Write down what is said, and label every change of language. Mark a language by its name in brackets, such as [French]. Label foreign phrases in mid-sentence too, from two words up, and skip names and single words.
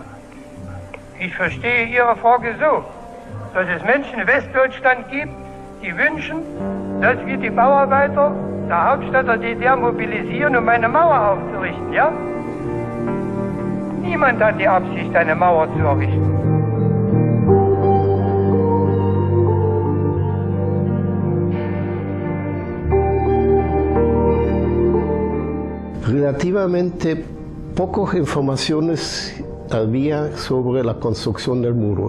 [German] Ich verstehe Ihre Frage so, dass es Menschen in Westdeutschland gibt, die wünschen, dass wir die Bauarbeiter der Hauptstadt der DDR mobilisieren, um eine Mauer aufzurichten, ja? Niemand hat die Absicht, eine Mauer zu errichten. [Spanish] Relativamente pocas informaciones había sobre la construcción del muro.